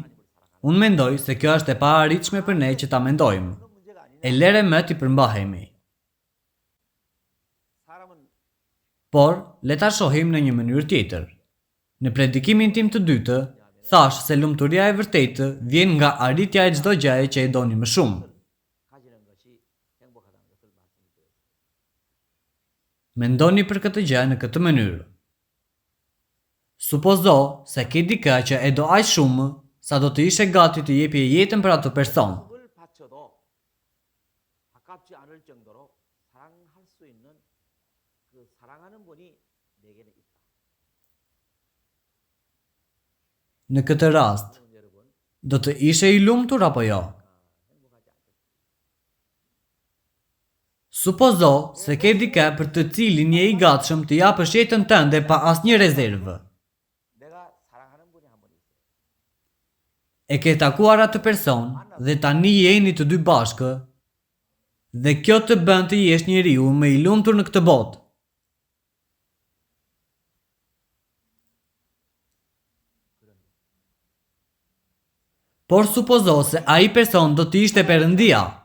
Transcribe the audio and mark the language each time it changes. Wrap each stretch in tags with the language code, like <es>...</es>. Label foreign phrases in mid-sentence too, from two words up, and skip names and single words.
<sq>Unë mendoj se kjo është e paarritshme për ne që ta mendojmë. E lere më t'i përmbahemi.</sq> <ko>사람은</ko> <sq>Por, le ta shohim në një mënyrë tjetër. Në predikimin tim të dytë, thash se lumturia e vërtetë vjen nga arritja e çdo gjëje që e doni më shumë.</sq> <ko>가지는 것이 행복하다는 것을 말씀드렸습니다.</ko> <sq>Mendoni për këtë gjë në këtë mënyrë. Supozo se ke dikë që e do aq shumë, sa do të ishe gati të jepje jetën për atë person.</sq> <ko>을 바쳐도 아깝지 않을 정도로 사랑할 수 있는 그 사랑하는 분이 내게는 있다.</ko> <sq>Në këtë rast,</sq> <ko>여러분,</ko> <sq>do të ishe i lumtur apo jo?</sq> <ko>행복하지 않겠습니다.</ko> <sq>Supozo se ke dikë për të cilin je i gatshëm të japësh jetën tënde pa asnjë rezervë.</sq> <ko>내가 사랑하는 분이 한 분 있어요.</ko> <sq>E ke takuar atë person dhe tani jeni të dy bashkë dhe kjo të bën të jesh njeriu më i lumtur në këtë botë. Por supozo se ai person do të ishte Perëndia.</sq>